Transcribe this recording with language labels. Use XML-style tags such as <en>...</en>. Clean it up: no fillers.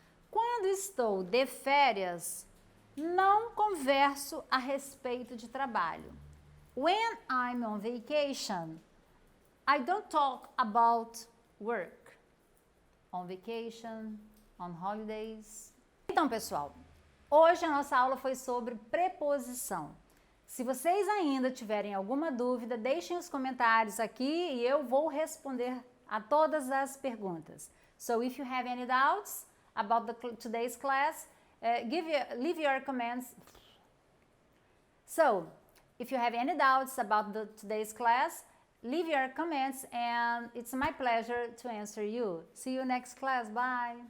<pt>Quando estou de férias, não converso a respeito de trabalho.</pt> <en>When I'm on vacation, I don't talk about work. On vacation, on holidays.</en> <pt>Então, pessoal, hoje a nossa aula foi sobre preposição. Se vocês ainda tiverem alguma dúvida, deixem os comentários aqui e eu vou responder a todas as perguntas.</pt> <en>So, if you have any doubts about today's class, leave your comments. So, if you have any doubts about today's class, leave your comments and it's my pleasure to answer you. See you next class. Bye.</en>